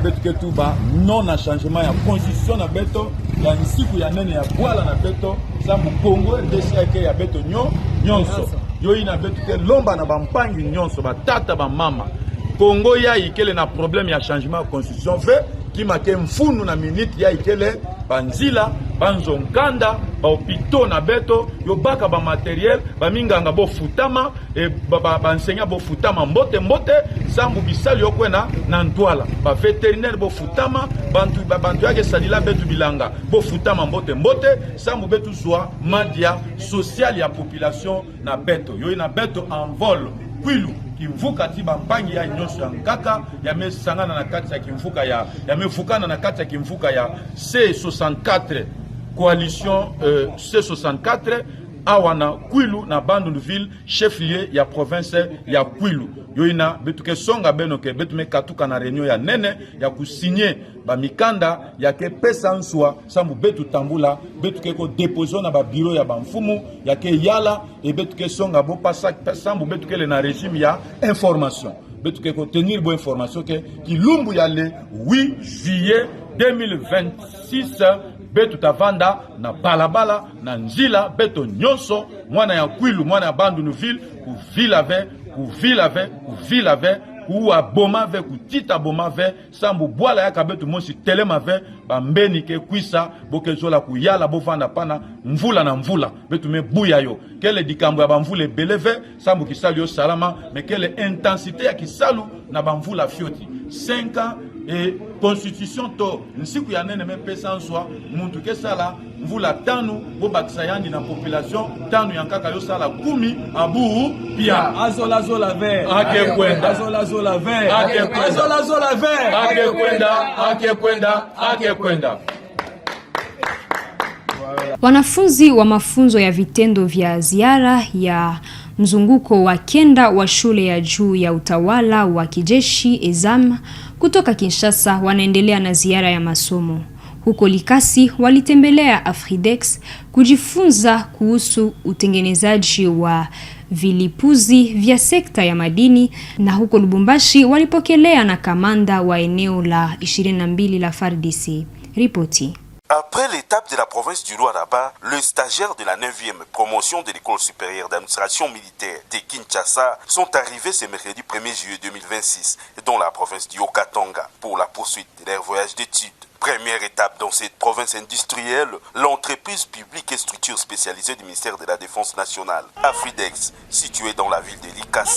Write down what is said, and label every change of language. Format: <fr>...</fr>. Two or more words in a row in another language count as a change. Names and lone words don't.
<ktu>betu ke tuba non na changement ya constitution na beto ya nsiku ya nene ya bwala na beto sambu Congo RDC ya beto nyonso yo ina betu ke lomba na bampangi nyonso batata ba mama Congo ya ikele na problème ya changement ya constitution</ktu> <fr>fait qui</fr> <ktu>make mfunu na minute ya ikele banzila banzonkanda ba hôpitaux na beto yo baka ba matériel ba minganga bo futama e ba enseignant bo futama mbote sambu bisali yo kwena na ntwala ba vétérinaire bo futama bantu yake salila betu bilanga bo futama mbote sambu betu zwa madia social ya population na beto yo ina beto en vol Kwilu kimvuka ti bampangi ya nyonso ya nkaka ya mesangana na kati ya kimvuka ya mefukana na kati ya kimvuka ya C64 coalition C64 awana Kwilu na Bandunduville chef-lieu ya province ya Kwilu yoina betuke songa benoke betume katuka na réunion ya nene ya kusigner ba mikanda ya ke pesa nswa sambu betu tambula betuke ko déposer na ba bureau ya bamfumu ya ke yala et betuke songa bo pasa sambu betuke le na régime ya information betuke ko tenir bo information ke ki lumbu ya</ktu> <fr>le 8 juillet</fr> <ktu>2026 betu tavanda na balabala na nzila beto nyonso mwana ya Kwilu mwana ya Bandunduville kuvilave kuwa boma ve kutita boma ve sambu bwala ya kabetu monsi telema ve bambeni ke kwisa bokezola kuyala bovanda pana mvula na mvula betu me buya yo kele dikambo ya bamvula beleve sambu kisali yo salama me kele intensité ya kisalu na bamvula fioti 5</ktu> <fr>ans et constitution</fr> <ktu>to nsiku ya nene me pesa nswa muntu ke sala mvula tanu bo bakisa yandi na population tanu yankaka yo sala 10 abu pia azola ver ake kwenda azola ver ake kwenda.</ktu> <sw>Wanafunzi wa mafunzo ya vitendo vya ziara ya mzunguko wa kenda wa shule ya juu ya utawala wa kijeshi EZAM kutoka Kinshasa wanaendelea na ziara ya masomo. Huko Likasi walitembelea Afridex kujifunza kuhusu utengenezaji wa vilipuzi vya sekta ya madini, na huko Lubumbashi walipokelea na kamanda wa eneo la 22 la FARDC. Ripoti.</sw> <fr>Après l'étape de la province du Lualaba, le stagiaire de la 9e promotion de l'école supérieure d'administration militaire de Kinshasa sont arrivés ce mercredi 1er juillet 2026 dans la province du Haut-Katanga pour la poursuite de leur voyage d'études. Première étape dans cette province industrielle, l'entreprise publique et structure spécialisée du ministère de la Défense nationale, Afridex, située dans la ville de Likasi.</fr>